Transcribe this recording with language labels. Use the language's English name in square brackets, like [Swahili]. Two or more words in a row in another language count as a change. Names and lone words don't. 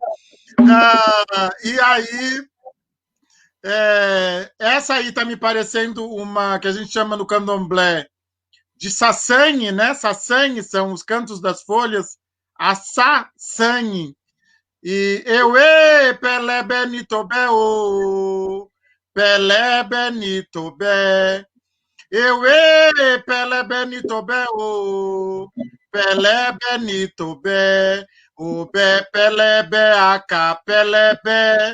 [Portuguese] E aí essa aí está me parecendo uma que a gente chama no candomblé de Sassanhe, né? Sassanhe são os cantos das folhas, a Sassanhe. [Yoruba] E Pelé Benito Bé, oh, Pelé Benito Bé. Pelé Benito Bé, oh, Pelé Benito Bé. O Bé, Pelé Bé, Pelé Bé.